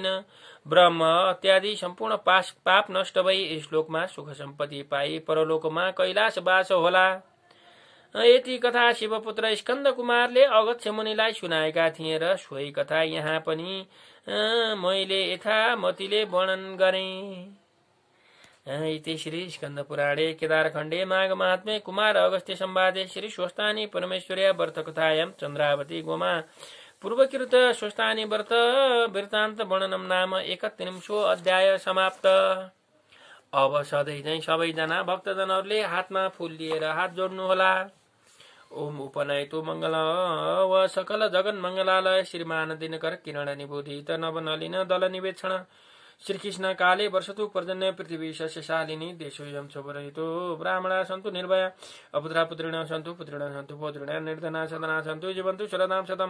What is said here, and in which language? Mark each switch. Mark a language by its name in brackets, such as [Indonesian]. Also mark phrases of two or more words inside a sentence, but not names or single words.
[Nepali] ब्रह्म इत्यादि सम्पूर्ण पाप नष्ट भई यस लोकमा सुख सम्पत्ति पाई परलोकमा कैलाश वास होला। यति कथा शिवपुत्र स्कन्द कुमारले अगस्त्य मुनिलाई सुनाएका थिए र सोही कथा यहाँ पनि मैले यथामतिले वर्णन गरेँ। [Sanskrit] इति श्री स्कन्द पुराणे केदारखण्डे माघ महात्म्ये कुमार अगस्त्य संवादे श्री स्वस्थानी परमेश्वर्या व्रत कथायां चन्द्रावती गोमा पूर्वकृत स्वस्थानी व्रत वृत्तान्त वर्णनम नाम 31 अध्याय समाप्त। [Nepali] अब सधैँ चाहिँ सबैजना भक्तजनहरूले हातमा फूल लिएर हात जोड्नु होला। [Sanskrit] ओम उपनयतो मंगल व सकल जगन मंगलालय श्रीमान दिनकर किरण निबोधित नवनलिन दल निवेक्षण श्रीकृष्ण काले वर्षतु पर्जन्य पृथ्वी सस्यशालिनी देशोऽयं शोभरहितो ब्राह्मणा सन्तु निर्भया अपुत्रा पुत्रिणः सन्तु पुत्रिणः सन्तु पौत्रिणः निर्धना सदना सन्तु जीवन्तु शरदां शतम्।